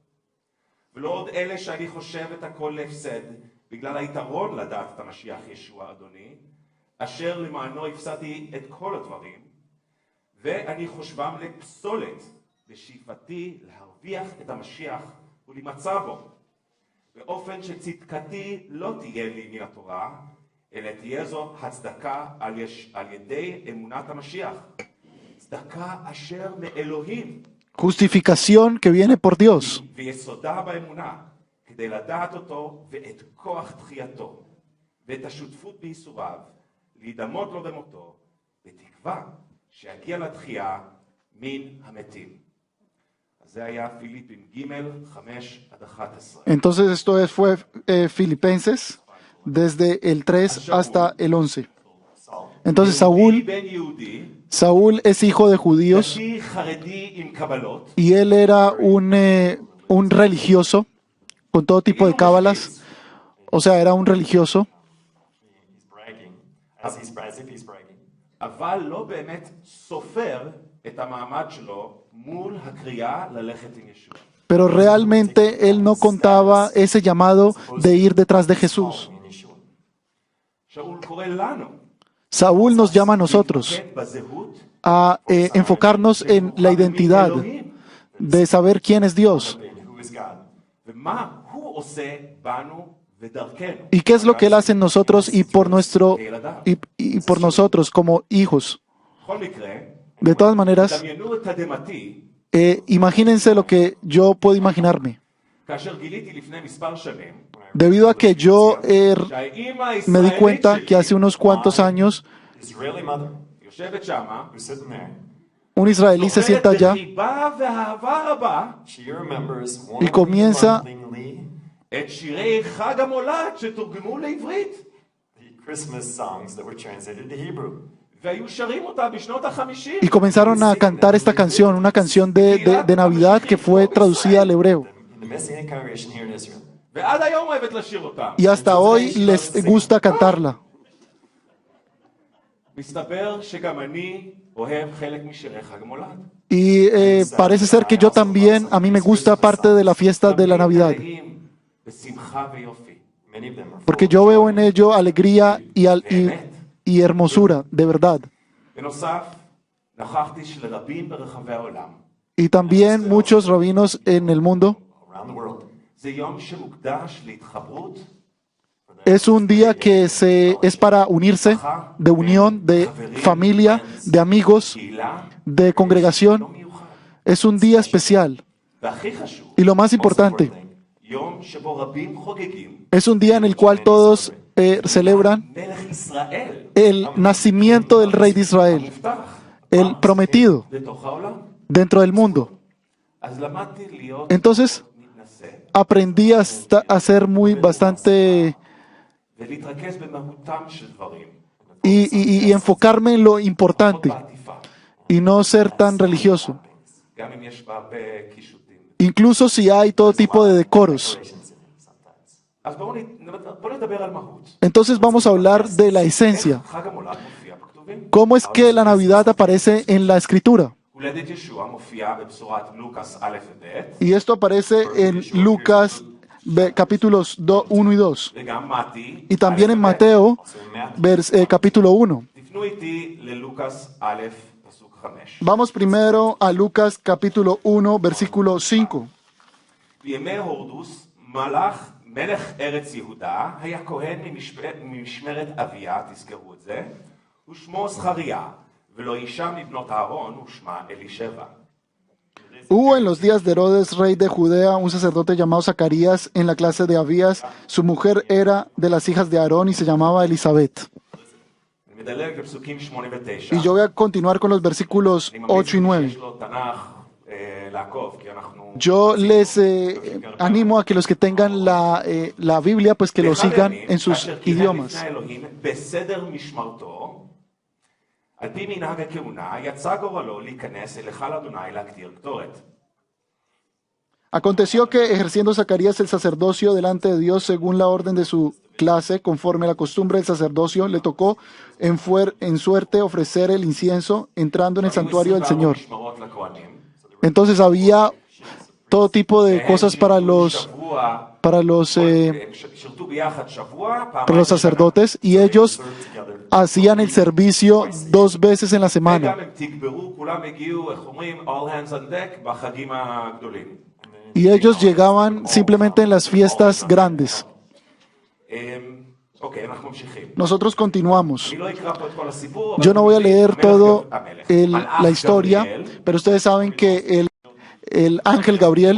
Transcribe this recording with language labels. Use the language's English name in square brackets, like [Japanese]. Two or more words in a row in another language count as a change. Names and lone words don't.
[Hebrew] ולא עוד אלה שאני חושב את הכל להפסד, בגלל היתרון לדעת את המשיח ישוע אדוני, אשר למענו הפסדתי את כל הדברים, ואני חושבם לפסולת, בשאיפתי להרוויח את המשיח ולמצא בו, באופן שצדקתי לא תהיה לי מן התורה, אלא תהיה זו הצדקה על ידי אמונת המשיח, צדקה אשר מאלוהים. [Spanish] Justificación que viene por Dios. [Hebrew] ויסודה באמונה, כדי לדעת אותו ואת כוח תחייתו, ואת השותפות בייסוריו, להידמות לו במותו, בתקווה שיגיע לתחייה מן המתים. אז זה היה פיליפים ג' 5 עד 11. [Spanish] Entonces esto fue Filipenses desde el 3 hasta el 11. Entonces [Hebrew] יהודי בן יהודי, [Spanish] Saúl es hijo de judíos [Hebrew] דתי חרדי עם קבלות, [Spanish] y él era un religioso con todo tipo de cábalas. O sea, era un religioso, [English] He's bragging, as if he's bragging. [Hebrew] אבל לא באמת סופר את המעמד שלו מול הקריאה ללכת עם ישוע. [Spanish] pero realmente él no contaba ese llamado de ir detrás de Jesús. [English] In Yeshua. [Hebrew] שאול קורא לנו [Spanish] Saúl nos llama a nosotros [Hebrew] להתמקד בזהות [Spanish] a enfocarnos en la identidad, [Hebrew] אלוהים, [Spanish] de saber quién es Dios [English] Who is God? [Hebrew] ומה הוא עושה בנו ודרכנו. [Spanish] y qué es lo que él hace en nosotros y por por nosotros como hijos. [Hebrew] בכל מקרה, [Spanish] De todas maneras, [Hebrew] דמיינו את תדהמתי [Spanish] imagínense lo que yo puedo imaginarme. [Hebrew] כאשר גיליתי לפני מספר שנים [Spanish] Debido a que yo [Hebrew] שהאימא [Spanish] me di [Hebrew] הישראלית [Spanish] cuenta que hace [Hebrew] שלי [Spanish] unos cuantos años [English] Israeli mother [Hebrew] יושבת שמה, [English] who's sitting there. [Spanish] un israelí se sienta [Hebrew] זוכרת [Spanish] allá [Hebrew] בחיבה ואהבה רבה [English] She remembers [Spanish] y comienza [English] lovingly [Hebrew] את שירי חג המולד שתורגמו לעברית, [English] the Christmas songs that were translated to Hebrew. [Hebrew] והיו שרים אותה בשנות ה-50. [Spanish] y comenzaron a cantar esta canción, una canción de Navidad que fue traducida al hebreo. [English] In the Messianic congregation here in Israel. [Hebrew] ועד היום אוהבת לשיר אותה. [Spanish] Y hasta hoy les gusta cantarla. [Hebrew] מסתבר שגם אני אוהב חלק משירי חג המולד. [Spanish] Y parece ser que yo también, a mí me gusta parte de la fiesta de la Navidad, [Hebrew] מלאים בשמחה ויופי. [English] Many of them are [Spanish] porque yo veo en ello alegría y hermosura, de verdad. [Hebrew] בנוסף, נכחתי שלרבים ברחבי העולם. [Spanish] Y también muchos rabinos en el mundo. [English] around the world. [Hebrew] זה יום שמוקדש להתחברות, [Spanish] Es un día que es para unirse, de unión, de familia, de amigos, [Hebrew] קהילה, [Spanish] de [Hebrew] לא [Spanish] congregación. [Hebrew] מיוחד. [Spanish] Es un día especial. [Hebrew] והכי חשוב, [Spanish] Y lo más importante, [Hebrew] יום שבו רבים חוגגים [Spanish] es un día en el cual todos celebran [Hebrew] מלך ישראל, [Spanish] el nacimiento del rey de Israel, [Hebrew] המובטח, [Spanish] el prometido [Hebrew] בתוך העולם. [Spanish] dentro del mundo. [Hebrew] אז למדתי להיות [Spanish] Entonces [Hebrew] מתנשא [Spanish] aprendí a ser bastante [Hebrew] ולהתרכז במהותם של דברים, [Spanish] y enfocarme en lo importante [Hebrew] בעטיפה, [Spanish] y no ser tan religioso, [Hebrew] גם אם יש בה הרבה קישוטים. [Spanish] incluso si hay todo tipo de decoros. [Hebrew] אז בואו נדבר על מהות. [Spanish] Entonces vamos a hablar de la esencia. [Hebrew] איך חג המולד מופיע בכתובים? [Spanish] ¿Cómo es que la Navidad aparece en la Escritura? [Hebrew] הולדת ישוע מופיע בבשורת לוקאס א' וב', [Spanish] Y esto aparece en Lucas capítulos 1 y 2. [Hebrew] וגם מתי, [Spanish] Y también [Hebrew] א' [Spanish] en [Hebrew] וב'. [Spanish] Mateo capítulo 1. [Hebrew] תפנו איתי ללוקאס א', פסוק 5. [Spanish] Vamos primero a Lucas capítulo 1, versículo 5. [Hebrew] בימי הורדוס, מלך ארץ יהודה, היה כהן ממשמרת אביה, תזכרו את זה, ושמו זכריה, ולא אישה מבנות אהרון ושמה אלישבע. [Spanish] Hubo en los días de Herodes, rey de Judea, un sacerdote llamado Zacarías en la clase de Abías. Su mujer era de las hijas de Aarón y se llamaba Elizabeth. [Hebrew] אני מדלג לפסוקים 8 ו-9. [Spanish] Y yo voy a continuar con los versículos 8 y 9. [Hebrew] שיש לו תנ"ך לעקוב, כי אנחנו... [Spanish] Yo les animo a que los que tengan la Biblia, pues que lo sigan en sus idiomas. [Hebrew] לפני אלוהים בסדר משמרתו, על פי מנהג הכהונה, יצא גורלו להיכנס אל היכל אדוני להקטיר קטורת. [Spanish] Aconteció que, ejerciendo Zacarías el sacerdocio delante de Dios según la orden de su clase, conforme a la costumbre del sacerdocio, le tocó en suerte ofrecer el incienso entrando en el santuario del Señor. [Hebrew] משמרות לכהנים, [Spanish] Entonces había todo tipo de cosas para los [Hebrew] שירתו ביחד שבוע, פעמיים [Spanish] sacerdotes, y ellos hacían el servicio 2 veces en la [Hebrew] וגם [Spanish] semana. [Hebrew] הם תגברו, כולם הגיעו, איך אומרים, [English] all hands on deck, [Hebrew] בחגים הגדולים. [Spanish] Y ellos llegaban simplemente en las fiestas grandes. [Hebrew] אוקיי, אנחנו ממשיכים. [Spanish] Nosotros continuamos. [Hebrew] אני לא אקרא פה את כל הסיפור, אבל [Spanish] Yo no voy a leer [Hebrew] המלך [Spanish] todo [Hebrew] המלך. [Spanish] la [Hebrew] מלאך [Spanish] historia, [Hebrew] גבריאל [Spanish] pero ustedes saben que el ángel Gabriel